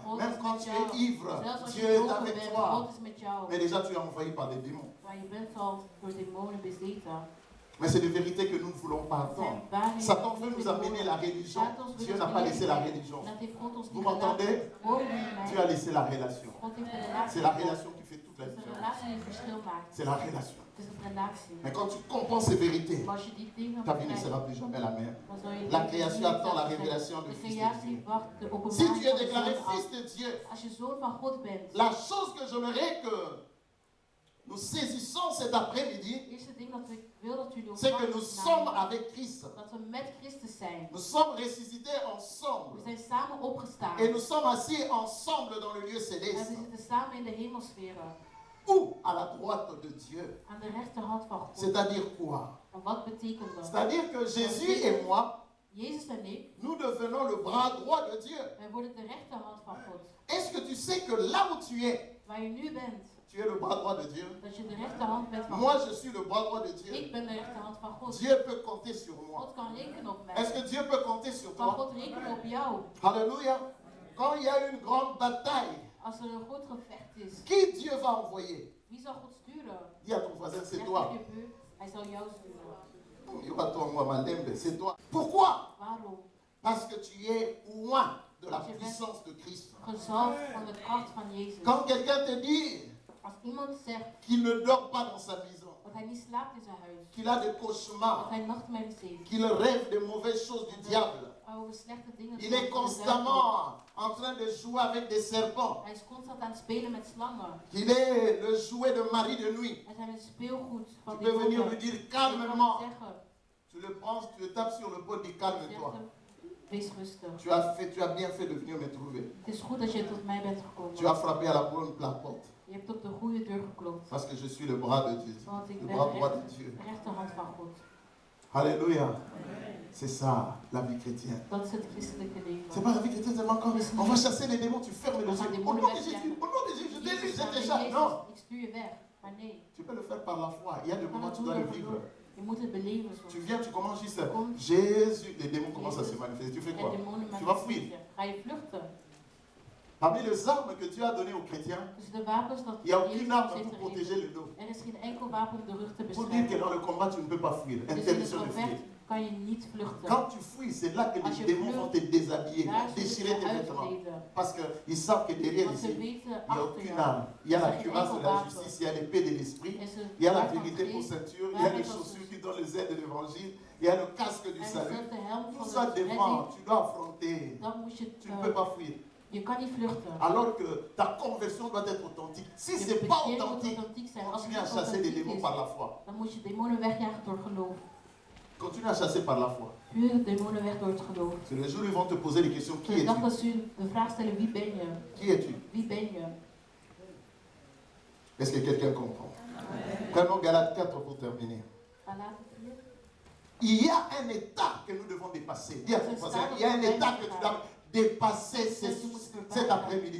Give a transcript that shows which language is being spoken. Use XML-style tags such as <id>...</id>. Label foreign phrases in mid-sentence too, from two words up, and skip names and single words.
<fr>Même quand tu es ivre, Dieu est avec toi. Mais déjà, tu es envahi par des démons. Mais c'est des vérités que nous ne voulons pas entendre. Satan veut nous amener la religion. Dieu n'a pas laissé la religion. Vous m'entendez? Dieu a laissé la relation. C'est la relation qui fait toute la</fr> <nl>Dat is een</nl> <fr>différence.</fr> <nl>relatie die het verschil maakt.</nl> <fr>C'est la relation.</fr> <nl>Het is een relatie.</nl> <fr>Mais quand tu comprends ces vérités,</fr> <nl>Maar als je die dingen</nl> <fr>ta vie ne</fr> <nl>begrijpt,</nl> <fr>sera plus jamais la même.</fr> <nl>dan zal je</nl> <fr>La</fr> <nl>leven</nl> <fr>création</fr> <nl>niet</nl> <fr>attend la</fr> <nl>hetzelfde zijn.</nl> <fr>révélation du</fr> <nl>De</nl> <fr>Fils de</fr> <nl>creatie</nl> <fr>Dieu.</fr> <nl>wacht de</nl> <fr>Si tu</fr> <nl>openbaring</nl> <fr>es</fr> <nl>van de</nl> <fr>déclaré</fr> <nl>Zoon</nl> <fr>fils</fr> <nl>af.</nl> <fr>de Dieu,</fr> <nl>Als je zoon van God bent,</nl> <fr>la chose que j'aimerais que nous saisissons cet après-midi,</fr> <nl>het eerste ding dat ik wil dat jullie</nl> <fr>c'est que nous sommes</fr> <nl>ontvangen,</nl> <fr>avec Christ.</fr> <nl>dat we met Christus zijn.</nl> <fr>Nous sommes ressuscités</fr> <nl>We</nl> <fr>ensemble.</fr> <nl>zijn samen opgestaan.</nl> <fr>Et nous sommes assis ensemble dans le lieu</fr> <nl>En we</nl> <fr>céleste.</fr> <nl>zitten samen in de hemelsferen.</nl> <fr>Ou à la droite de Dieu.</fr> <nl>Aan de rechterhand van God.</nl> <fr>C'est-à-dire quoi?</fr> <nl>En wat betekent dat?</nl> <fr>C'est-à-dire que Jésus et moi,</fr> <nl>Jezus en ik,</nl> <fr>nous devenons le bras droit de Dieu.</fr> <nl>wij worden de rechterhand van God.</nl> <fr>Est-ce que tu sais que là où tu es,</fr> <nl>Waar je nu bent,</nl> <fr>tu es le bras droit de Dieu?</fr> <nl>dat je de rechterhand bent van</nl> <fr>Moi,</fr> <nl>God.</nl> <fr>je suis le bras droit de Dieu.</fr> <nl>Ik ben de rechterhand van God.</nl> <fr>Dieu peut compter sur moi.</fr> <nl>God kan rekenen op mij.</nl> <fr>Est-ce que Dieu peut compter sur</fr> <nl>Kan</nl> <fr>toi?</fr> <nl>God rekenen op jou?</nl> <fr>Alléluia. Quand il y a une grande bataille,</fr> <nl>Als er een goed gevecht is,</nl> <fr>qui Dieu va envoyer?</fr> <nl>wie zal God sturen?</nl> <fr>Dis à ton voisin, c'est</fr> <nl>Zeg</nl> <fr>toi.</fr> <nl>tegen je buur, hij zal jou sturen.</nl> <fr>Il va toi, moi, Malembe, c'est toi. Pourquoi?</fr> <nl>Waarom?</nl> <fr>Parce que tu es loin de la puissance de Christ.</fr> <nl>Gezalfd van de kracht van Jezus.</nl> <fr>Quand quelqu'un te dit</fr> <nl>Als iemand zegt</nl> <fr>qu'il ne dort pas dans sa maison,</fr> <nl>dat hij niet slaapt in zijn huis,</nl> <fr>qu'il a des</fr> <nl>dat</nl> <fr>cauchemars,</fr> <nl>hij nachtmerries heeft,</nl> <fr>qu'il rêve de mauvaises choses du diable,</fr> <nl>over slechte dingen,</nl> <fr>il est constamment en train de jouer avec des serpents,</fr> <nl>hij is constant aan het spelen met slangen.</nl> <fr>qu'il est le jouet de Marie de nuit,</fr> <nl>Hij zijn een speelgoed van</nl> <fr>tu</fr> <nl>die</nl> <fr>peux venir lui</fr> <nl>boeken.</nl> <fr>dire</fr> <nl>Je kan hem</nl> <fr>calmement,</fr> <nl>zeggen,</nl> <fr>tu le prends, tu le tapes sur le pot, dis</fr> <nl>zegt</nl> <fr>calme-toi.</fr> <nl>hem, wees rustig.</nl> <fr>Tu as bien fait de venir me trouver.</fr> <nl>Het is goed dat je tot mij bent</nl> <fr>Tu as</fr> <nl>gekomen.</nl> <fr>frappé à la porte.</fr> <nl>Je hebt op de goede deur geklopt.</nl> <fr>Parce que je suis le bras de Dieu,</fr> <nl>Want ik</nl> <fr>le</fr> <nl>ben</nl> <fr>bras droit</fr> <nl>de</nl> <fr>de Dieu.</fr> <nl>rechterhand van God.</nl> <fr>Alléluia. C'est ça, la vie chrétienne.</fr> <nl>Dat is het christelijke leven.</nl> <fr>C'est pas la vie chrétienne seulement quand on va chasser les démons, tu fermes les yeux. Au nom de Jésus, au nom de Jésus, je</fr> <nl>Jezus,</nl> <fr>t'ai</fr> <nl>dit, maar je bij</nl> <fr>t'échappe.</fr> <nl>Jezus,</nl> <fr>Non,</fr> <nl>ik stuur je weg. Maar nee,</nl> <fr>tu peux le faire par la foi. Il y a des</fr> <nl>je kan</nl> <fr>moments</fr> <nl>het</nl> <fr>où tu</fr> <nl>doen</nl> <fr>dois le</fr> <nl>door</nl> <fr>vivre.</fr> <nl>geloof. Je moet het beleven soms.</nl> <fr>Tu viens, tu commences juste.</fr> <nl>Kom.</nl> <fr>Jésus, les démons commencent à se manifester. Tu fais</fr> <nl>En</nl> <fr>quoi?</fr> <nl>demonen</nl> <fr>Tu vas fuir.</fr> <nl>manifesteren. Ga je vluchten?</nl> <fr>Parmi les armes que Dieu a données aux chrétiens,</fr> <nl>Dus de wapens dat</nl> <fr>il n'y a</fr> <nl>Jezus</nl> <fr>aucune</fr> <nl>ons</nl> <fr>arme</fr> <nl>heeft</nl> <fr>pour</fr> <nl>gegeven.</nl> <fr>protéger le dos.</fr> <nl>Er is geen enkel wapen om de rug te</nl> <fr>Pour dire que</fr> <nl>beschermen.</nl> <fr>dans le combat, tu ne peux pas fuir.</fr> <nl>Dus in het</nl> <fr>Interdiction de fuir.</fr> <nl>gevecht kan je niet vluchten.</nl> <fr>Quand tu fuis, c'est là que</fr> <nl>Als</nl> <fr>les</fr> <nl>je</nl> <fr>démons vont te</fr> <nl>vlucht,</nl> <fr>déshabiller,</fr> <nl>daar zullen</nl> <fr>déchirer</fr> <nl>ze</nl> <fr>tes vêtements.</fr> <nl>uitkleden.</nl> <fr>Parce qu'ils savent que derrière</fr> <nl>Want ze</nl> <fr>ici,</fr> <nl>weten</nl> <fr>il n'y a</fr> <nl>achter</nl> <fr>aucune</fr> <nl>jou.</nl> <fr>arme. Il y a la</fr> <nl>Er is geen</nl> <fr>cuirasse de</fr> <nl>enkel</nl> <fr>la</fr> <nl>wapen.</nl> <fr>justice, il y a l'épée de l'esprit,</fr> <nl>Er is een</nl> <fr>il y a la</fr> <nl>zwaard van</nl> <fr>vérité pour</fr> <nl>geest,</nl> <fr>ceinture, il y a les</fr> <nl>waarheid als</nl> <fr>chaussures</fr> <nl>een-</nl> <fr>qui donnent les ailes de l'évangile, il y a le casque du</fr> <nl>En er</nl> <fr>salut.</fr> <nl>zit de helm</nl> <fr>Tout</fr> <nl>van</nl> <fr>ça</fr> <nl>de</nl> <fr>devant,</fr> <nl>redding.</nl> <fr>tu dois affronter.</fr> <nl>Dan moet je</nl> <fr>Tu ne peux pas fuir.</fr> <nl>je kan niet vluchten.</nl> <fr>Alors que ta conversion doit être authentique. Si</fr> <nl>Je</nl> <fr>ce n'est pas</fr> <nl>bekering moet</nl> <fr>authentique,</fr> <nl>authentiek zijn. Als het</nl> <fr>continue à</fr> <nl>niet</nl> <fr>chasser des</fr> <nl>authentiek</nl> <fr>démons</fr> <nl>is,</nl> <fr>par la foi.</fr> <nl>dan moet je demonen wegjagen door geloof.</nl> <fr>Continue à chasser par la foi.</fr> <nl>Puur demonen weg door het geloof.</nl> <fr>C'est le jour où ils vont te poser les questions. Qui</fr> <nl>De dag</nl> <fr>es-tu?</fr> <nl>dat ze u de vraag stellen, wie ben je?</nl> <fr>Qui es-tu?</fr> <nl>Wie ben je?</nl> <fr>Est-ce que quelqu'un comprend? Prenons Galates 4 pour terminer.</fr> <nl>Galaten 4.</nl> <fr>Il y a un état que nous devons dépasser. Dis à ton voisin, il y a un état que tu dois dépasser cet après-midi.</fr>